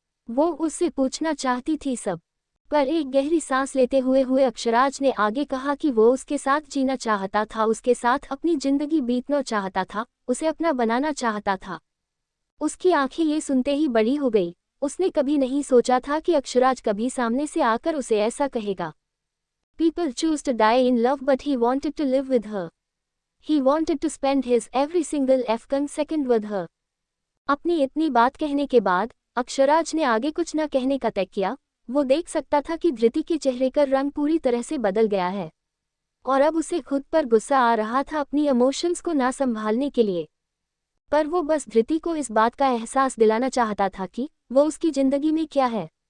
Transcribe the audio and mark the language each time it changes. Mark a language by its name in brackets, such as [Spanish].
[Hindi] वो उससे पूछना चाहती थी सब, पर एक गहरी सांस लेते हुए अक्षराज ने आगे कहा कि वो उसके साथ जीना चाहता था, उसके साथ अपनी जिंदगी बीतना चाहता था, उसे अपना बनाना चाहता था। उसकी आंखें ये सुनते ही बड़ी हो गई। उसने कभी नहीं सोचा था कि अक्षराज कभी सामने से आकर उसे ऐसा कहेगा। [English] People choose to die in love, but he wanted to live with her. He wanted to spend his every single effing second with her. [Hindi] अपनी इतनी बात कहने के बाद अक्षराज ने आगे कुछ न कहने का तय किया। वो देख सकता था कि धृति के चेहरे का रंग पूरी तरह से बदल गया है और अब उसे खुद पर गुस्सा आ रहा था अपनी इमोशंस को ना संभालने के लिए। पर वो बस धृति को इस बात का एहसास दिलाना चाहता था कि वो उसकी जिंदगी में क्या है।